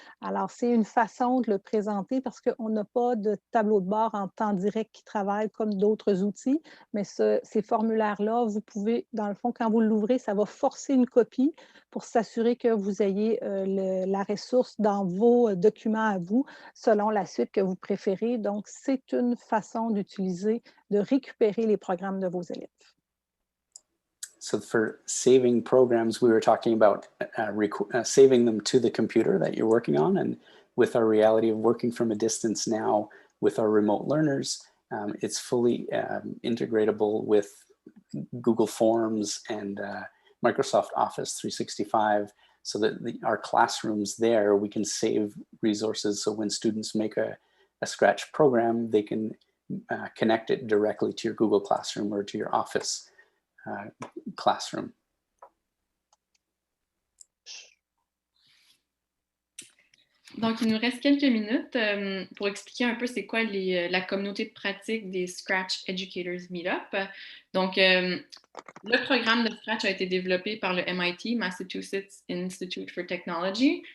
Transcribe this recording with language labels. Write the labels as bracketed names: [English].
[French] Alors, c'est une façon de le présenter parce qu'on n'a pas de tableau de bord en temps direct qui travaille comme d'autres outils, mais ces formulaires-là, vous pouvez, dans le fond, quand vous l'ouvrez, ça va forcer une copie pour s'assurer que vous ayez la ressource dans vos documents à vous, selon la suite que vous préférez. Donc, c'est une façon d'utiliser, de récupérer les programmes de vos élèves. [English] So for saving programs, we were talking about saving them to the computer that you're working on. And with our reality of working from a distance now with our remote learners, it's fully integratable with Google Forms and Microsoft Office 365, so that our classrooms there, we can save resources. So when students make a Scratch program, they can connect it directly to your Google Classroom or to your Office classroom. [French] Donc, il nous reste quelques minutes pour expliquer un peu c'est quoi la communauté de pratique des Scratch Educators Meetup. Donc, le programme de Scratch a été développé par le MIT, Massachusetts Institute for Technology.